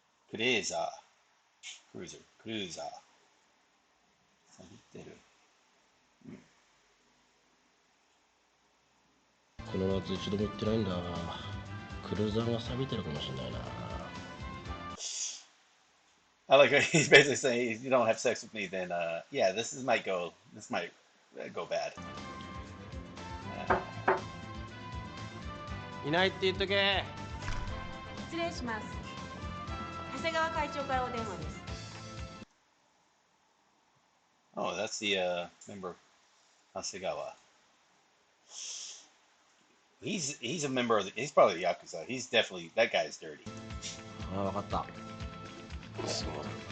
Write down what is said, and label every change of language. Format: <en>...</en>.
<ja>クレーザー、クルーザー、クルーザー。錆びてる。この夏一度も行ってないんだ。クルーザーが錆びてるかもしれないな。</ja> <en>I like he's basically saying if you don't have sex with me, then yeah, this might go bad.</en> <ja>いないって言っとけ。失礼します。長谷川会長からお電話です。</ja> <en>Oh, that's the member Hasegawa. He's a member of he's probably the Yakuza. He's definitely that guy's dirty.</en> <ja>ああ、分かった。そうだ。</ja>